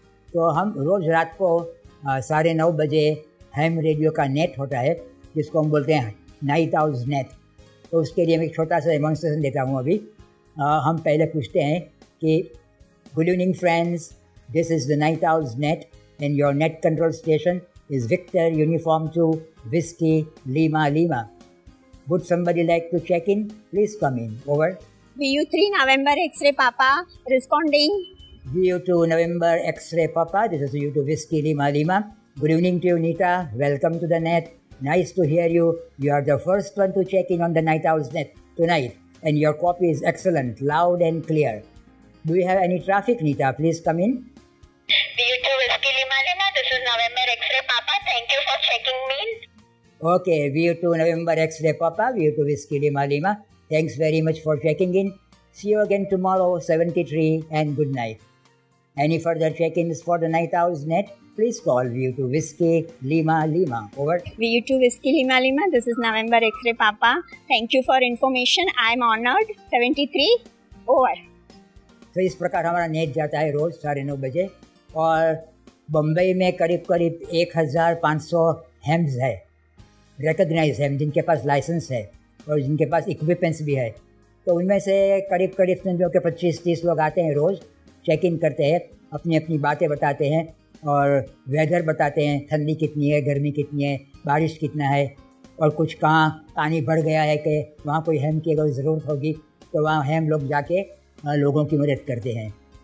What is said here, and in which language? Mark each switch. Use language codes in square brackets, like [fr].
[hi] तो हम रोज़ रात को 9:30 बजे हैम रेडियो का नेट होता है जिसको हम बोलते हैं नाइट आउल्स नेट। तो उसके लिए मैं एक छोटा सा डेमोन्स्ट्रेशन देता हूँ अभी। हम पहले पूछते हैं कि [en] Good evening friends, this is the night owls net and your net control station is victor uniform 2 Whiskey Lima Lima. Would somebody like to check in? Please come in. Over. VU3 November X-ray Papa responding. VU2 November X-ray Papa. This is VU2 Whiskey Lima Lima. Good evening to you, Nita. Welcome to the net. Nice to hear you. You are the first one to check in on the Night Owls net tonight. And your copy is excellent, loud and clear. Do you have any traffic, Nita? Please come in. VU2 Whiskey Lima Lima. This is November X-ray Papa. Thank you for checking me in. Okay, VU2 November X-ray Papa, VU2 Whiskey Lima Lima. Thanks very much for checking in. See you again tomorrow, 73, and good night. Any further check-ins for the Night Owls net? Please call VU2 Whiskey Lima Lima. Over. VU2 Whiskey Lima Lima. This is November X-ray Papa. Thank you for information. I am honored. 73. Over. [hi] तो इस प्रकार हमारा net जाता है रोज़ 9:30 बजे और बम्बई में करीब 1500 हैम्स है, रिकग्नाइज है, जिनके पास लाइसेंस है और जिनके पास इक्विपमेंट्स भी है। तो उनमें से करीब समझो कि 25-30 लोग आते हैं, रोज़ चेक इन करते हैं, अपनी अपनी बातें बताते हैं और वेदर बताते हैं, ठंडी कितनी है, गर्मी कितनी है, बारिश कितना है और कुछ कहाँ पानी बढ़ गया है कि वहाँ कोई हैम की अगर ज़रूरत होगी तो वहाँ हैम लोग जाके लोगों की मदद करते हैं।